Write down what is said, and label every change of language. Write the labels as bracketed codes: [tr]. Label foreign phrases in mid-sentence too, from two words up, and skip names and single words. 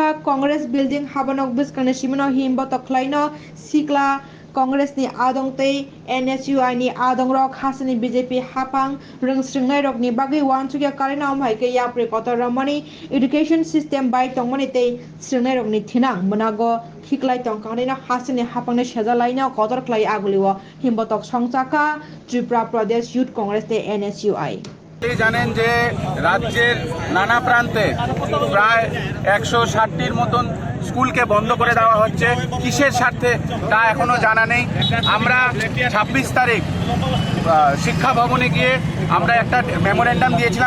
[trp] कांग्रेस बिल्डिं हाबनक बिस्कांनि सिमनो हिमबतक ख्लायनो सिक्ला कांग्रेसनि आदंतै NSUI नि आदंरक हासनि BJP हापां रोंस्रंनाय रकनि बागै वानसुकिया कारेना अमाहायकै याप्रे कतर रमनी [en] education system [trp] बाय तंगमनि तै स्रंनाय रकनि थिनां मनागो हिक्लाय तंकांनिनो हासनि हापांनि सेजालायनो कतर ख्लाय आगुलिओ हिमबतक संचाका त्रिपुरा प्रदेश युथ कांग्रेस तै NSUI [bn] জানেন যে রাজ্যের নানা প্রান্তে প্রায় 160টির মতন স্কুলকে বন্ধ করে দেওয়া হচ্ছে কিসের স্বার্থে তা এখনো জানা নেই। আমরা 26 তারিখ শিক্ষা ভবনে গিয়ে আমরা একটা মেমোরেন্ডাম দিয়েছিলাম।